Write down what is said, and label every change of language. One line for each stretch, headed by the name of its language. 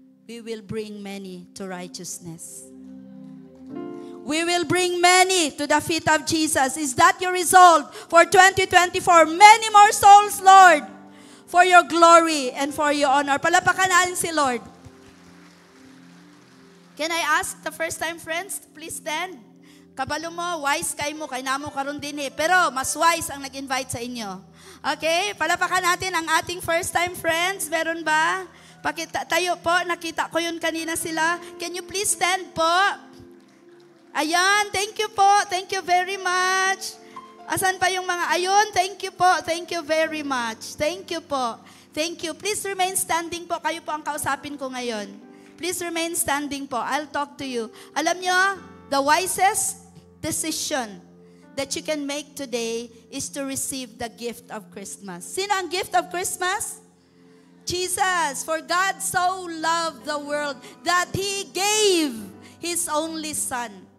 English: We will bring many to righteousness. We will bring many to the feet of Jesus. Is that your resolve for 2024? Many more souls, Lord, for your glory and for your honor.
Filipino: Palapakan natin si Lord.
English: Can I ask the first-time friends to please stand?
Cebuano: Kabalo mo, wise kay mo, kay namo karon din eh.
Filipino: Pero mas wise ang nag-invite sa inyo. Okay? Palapakan natin ang ating first-time friends. Meron ba? Pakita tayo po, nakita ko yun kanina sila.
English: Can you please stand po? Ayan, thank you po. Thank you very much. Asan pa yung mga, ayun, thank you po. Thank you very much. Thank you po. Thank you. Please remain standing po.
Filipino: Kayo po ang kausapin ko ngayon.
English: Please remain standing po. I'll talk to you. Alam nyo, the wisest decision that you can make today is to receive the gift of Christmas. Sino ang gift of Christmas? Jesus. For God so loved the world that He gave His only Son.